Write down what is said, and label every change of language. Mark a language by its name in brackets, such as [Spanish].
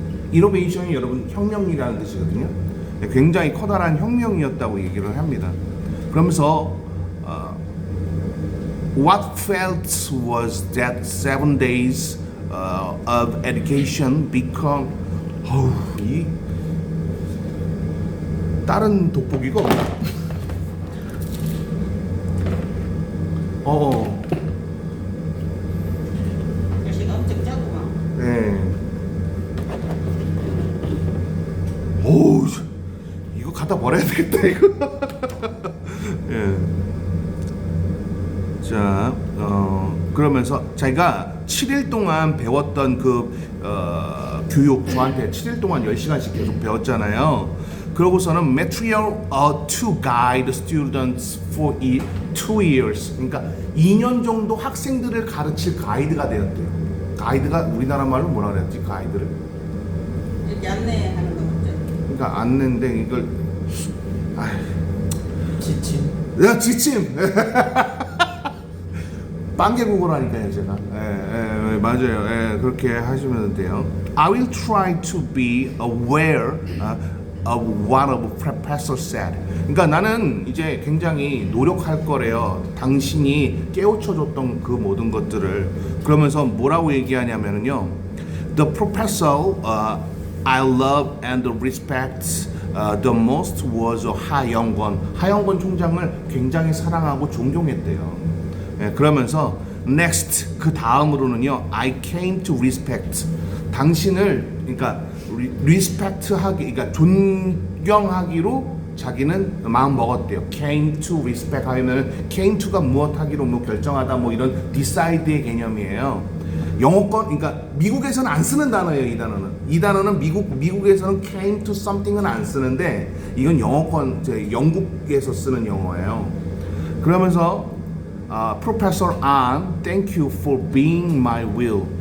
[Korean] 이노베이션이 여러분 혁명이라는 뜻이거든요. 굉장히 커다란 혁명이었다고 얘기를 합니다. [English] 그러면서 what felt was that 7 days of education become [Korean] 이 다른 돋보기가 없나? 글씨가 엄청 작구만. 네. 오, 이거 갖다 버려야 되겠다 이거. 예. 자, 그러면서 자기가 7일 동안 배웠던 그 교육, 저한테 7일 동안 10시간씩 계속 배웠잖아요. 그러고서는 [English] material to guide students for 2 years. [Korean] 그러니까 2년 정도 학생들을 가르칠 가이드가 되었대요. 가이드가 우리나라 말로 뭐라 그랬지? 가이드를. 이렇게 안내하는 거 맞죠? 그러니까 안내인데 이걸 지침. 야 지침. 빵개국어라니까요 제가. 맞아요. 그렇게 하시면 돼요. [English] I will try to be aware of what a professor said. [Korean] 그러니까 나는 이제 굉장히 노력할 거래요. 당신이 깨우쳐줬던 그 모든 것들을. 그러면서 뭐라고 얘기하냐면요. [English] The professor I love and respect the most was 하영권. [Korean] 하영권 총장을 굉장히 사랑하고 존경했대요. 그러면서 next 그 다음으로는요 [English] I came to respect [Korean] 당신을 그러니까 respect하기 그러니까 존경하기로 자기는 마음 먹었대요. [English] came to respect [Korean] 하면 came to가 무엇하기로 뭐 결정하다 뭐 이런 decide의 개념이에요. 영어권 그러니까 미국에서는 안 쓰는 단어예요. 이 단어는 미국에서는 came to something은 안 쓰는데 이건 영어권 영국에서 쓰는 영어예요. [English] 그러면서 Professor An, thank you for being my will.